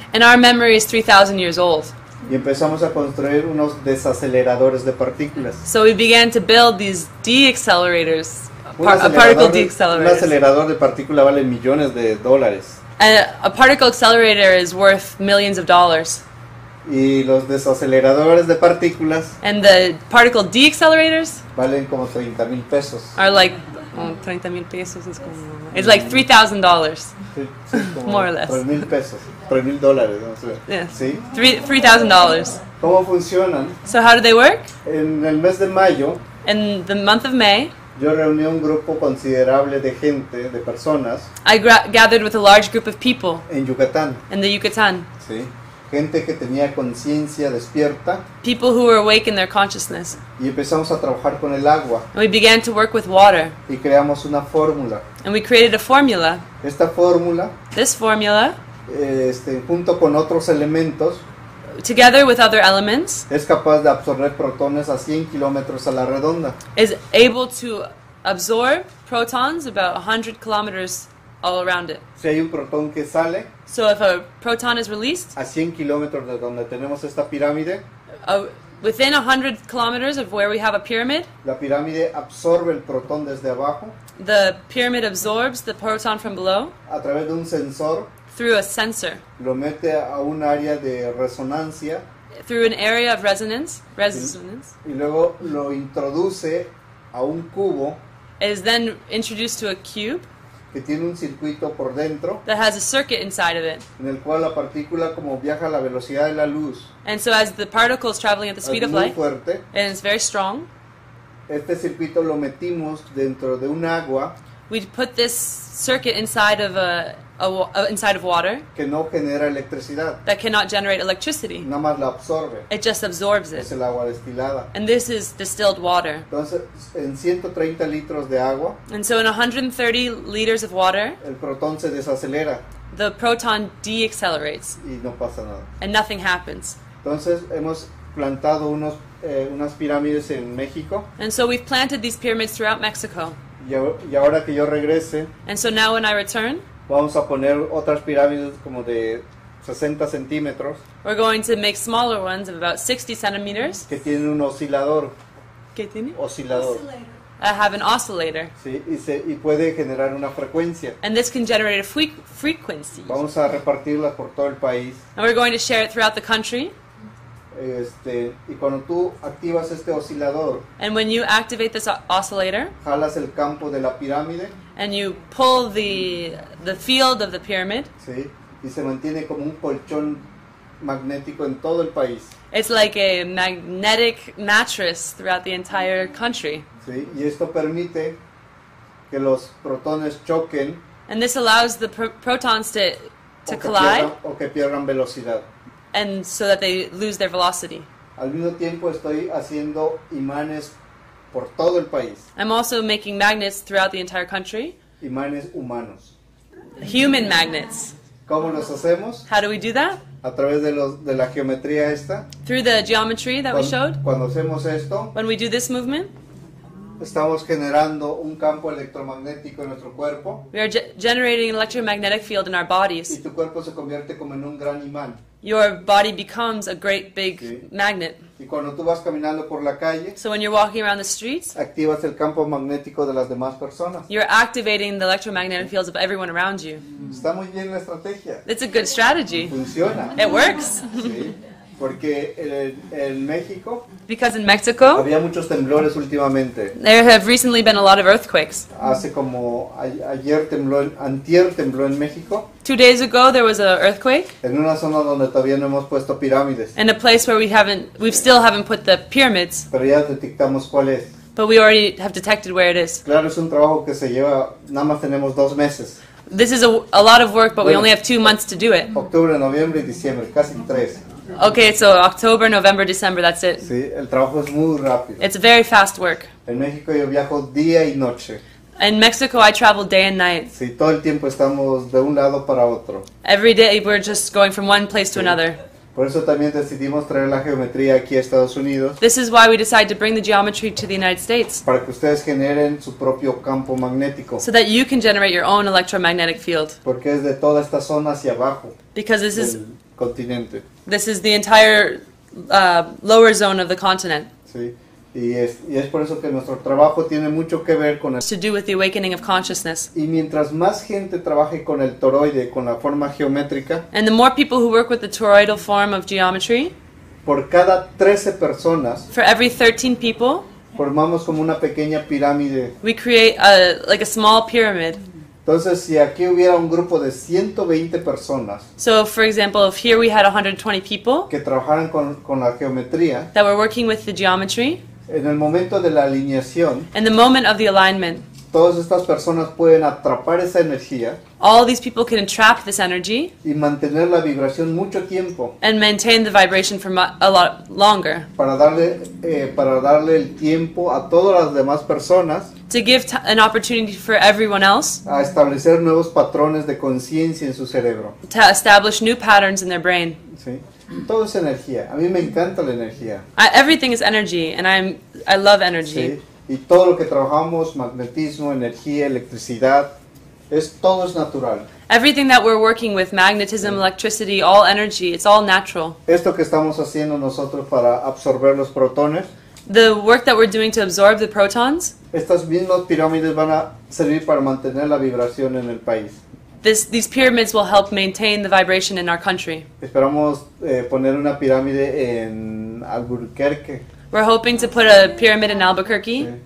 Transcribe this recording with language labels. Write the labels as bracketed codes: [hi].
[en] And our memory is 3,000 years old. [es] Y empezamos a construir unos desaceleradores de partículas. [en] So we began to build these deaccelerators, [es] Un [en] particle [es] un [en] deaccelerators. [es] acelerador de partícula vale millones de dólares. [en] And a particle accelerator is worth millions of dollars. [es] Y los desaceleradores de partículas [en] And the particle deaccelerators [es] valen como 30,000 pesos. [en] are like, [es] 30 mil pesos es como, [en] it's like $3,000. [es] Sí, sí, como [en] More or less. [es] 3,000 pesos, 3,000 dólares, no sé. [en] Yeah. [es] ¿Sí? [en] $3,000. [es] ¿Cómo funcionan? [en] So how do they work? [es] En el mes de mayo, [en] In the month of May, [es] yo reuní un grupo considerable de gente, de personas, [en] I gathered with a large group of people [es] en Yucatán. [en] in the Yucatan. [es] ¿Sí? Gente que tenía conciencia despierta, [en] People who were awake in their consciousness. [es] y empezamos a trabajar con el agua [en] And we began to work with water. [es] y creamos una fórmula. [en] And we created a formula. [es] Esta fórmula, [en] This formula, [es] junto con otros elementos, [en] together with other elements, [es] es capaz de absorber protones a 100 kilómetros a la redonda. [en] is able to absorb protons about 100 kilometers all around it. [es] Si hay un protón que sale [en] So if a proton is released, [es] a 100 kilómetros de donde tenemos esta pirámide, [en] within 100 kilometers of where we have a pyramid, [es] la pirámide absorbe el protón desde abajo [en] the pyramid absorbs the proton from below [es] a través de un sensor, [en] through a sensor, [es] lo mete a un área de resonancia [en] through an area of resonance, [es] y luego lo introduce a un cubo [en] It is then introduced to a cube [es] que tiene un circuito por dentro [en] that has a circuit inside of it. [es] en el cual la partícula, como viaja a la velocidad de la luz, [en] And so as the particle is traveling at the [es] es [en] speed of [es] muy [en] light, [es] fuerte. [en] and it's very strong, [es] Este circuito lo metimos dentro de un agua [en] we put this circuit inside of inside of water [es] que no genera electricidad, [en] that cannot generate electricity. [es] nada más la absorbe. [en] It just absorbs [es] Es [en] it. [es] el agua destilada. [en] And this is distilled water. [es] Entonces, en 130 litros de agua, [en] And so in 130 liters of water, [es] el protón se desacelera [en] the proton deaccelerates [es] y no pasa nada. [en] and nothing happens. [es] Entonces, hemos plantado unas pirámides en México [en] And so we've planted these pyramids throughout Mexico. [es] y ahora que yo regrese, [en] And so now when I return, [es] vamos a poner otras pirámides como de 60 centímetros [en] we're going to make smaller ones of about 60 centimeters. [es] que tienen un oscilador, ¿Qué tiene? oscilador, [en] I have an oscillator. [es] ¿sí? y puede generar una frecuencia. [en] And this can generate a frequency. [es] Vamos a repartirlas por todo el país. [en] And we're going to share it throughout the country. [es] Y cuando tú activas este oscilador, [en] And when you activate this oscillator [es] jalas el campo de la pirámide, [en] and you pull the field of the pyramid, [es] ¿sí? Y se mantiene como un colchón magnético en todo el país, [en] it's like a magnetic mattress throughout the entire country. [es] ¿sí? Y esto permite que los protones choquen [en] And this allows the protons to [es] o que [en] collide, [es] que pierdan velocidad. [en] and so that they lose their velocity. [es] Al mismo tiempo estoy haciendo imanes por todo el país, [en] I'm also making magnets throughout the entire country, [es] imanes humanos. [en] human magnets. [es] ¿Cómo los hacemos? [en] How do we do that? [es] A través de la geometría esta. [en] Through the geometry that we showed. [es] Cuando hacemos esto, [en] When we do this movement, [es] estamos generando un campo electromagnético en nuestro cuerpo [en] we are generating an electromagnetic field in our [es] y [en] bodies. [es] tu cuerpo se convierte como en un gran imán. [en] Your body becomes a great big [es] Sí. [en] magnet. [es] Y cuando tú vas caminando por la calle, [en] So when you're walking around the streets, [es] activas el campo magnético de las demás personas. [en] you're activating the electromagnetic fields of everyone around you. [es] Está muy bien la estrategia. [en] It's a good strategy. [es] Funciona. [en] It works. [es] ¿Sí? Porque en México [en] Because in Mexico, [es] había muchos temblores últimamente. [en] there have recently been a lot of earthquakes. [es] Hace como antier tembló en México, [en] 2 days ago, there was an earthquake [es] en una zona donde todavía no hemos puesto pirámides, [en] in a place where we still haven't put the pyramids, [es] pero ya detectamos cuál es. [en] but we already have detected where it is. [es] Claro, es un trabajo que se lleva, nada más tenemos 2 meses, [en] This is a lot of work, but we only have 2 months to do it. [es] octubre, noviembre y diciembre, casi 3. [en] Okay, so October, November, December, that's it. [es] Sí, el trabajo es muy rápido. [en] It's very fast work. [es] En México yo viajo día y noche. [en] In Mexico, I travel day and night. [es] Sí, todo el tiempo estamos de un lado para otro. [en] Every day, we're just going from one place to [es] Sí. [en] another. [es] Por eso también decidimos traer la geometría aquí a Estados Unidos, [en] This is why we decided to bring the geometry to the United States, [es] para que ustedes generen su propio campo magnético, [en] so that you can generate your own electromagnetic field. [es] porque es de toda esta zona hacia abajo [en] Because [es] del continente. [en] this is the entire lower zone of the continent, [es] ¿Sí? Y es por eso que nuestro trabajo tiene mucho que ver con el... [en] to do with the awakening of consciousness. [es] Y mientras más gente trabaje con el toroide, con la forma geométrica, [en] And the more people who work with the toroidal form of geometry, [es] por cada 13 personas [en] for every 13 people, [es] formamos como una pequeña pirámide. [en] we create like a small pyramid. [es] Entonces, si aquí hubiera un grupo de 120 personas [en] So, for example, if here we had 120 people [es] que trabajaran con la geometría, [en] that were working with the geometry, [es] en el momento de la alineación, [en] in the moment of the alignment, [es] todas estas personas pueden atrapar esa energía [en] all these people can entrap this energy [es] y mantener la vibración mucho tiempo [en] and maintain the vibration for a lot longer, [es] para darle el tiempo a todas las demás personas [en] to give an opportunity for everyone else [es] a establecer nuevos patrones de conciencia en su cerebro. [en] to establish new patterns in their brain. [es] ¿Sí? Todo es energía. A mí me encanta la energía. [en] Everything is energy, and I love energy. [es] ¿Sí? Y todo lo que trabajamos, magnetismo, energía, electricidad, todo es natural. [en] Everything that we're working with, magnetism, electricity, all energy, it's all natural. [es] Esto que estamos haciendo nosotros para absorber los protones, [en] The work that we're doing to absorb the protons, [es] estas mismas pirámides van a servir para mantener la vibración en el país. [en] these pyramids will help maintain the vibration in our country. [es] Esperamos poner una pirámide en Albuquerque. [en] We're hoping to put a pyramid in Albuquerque.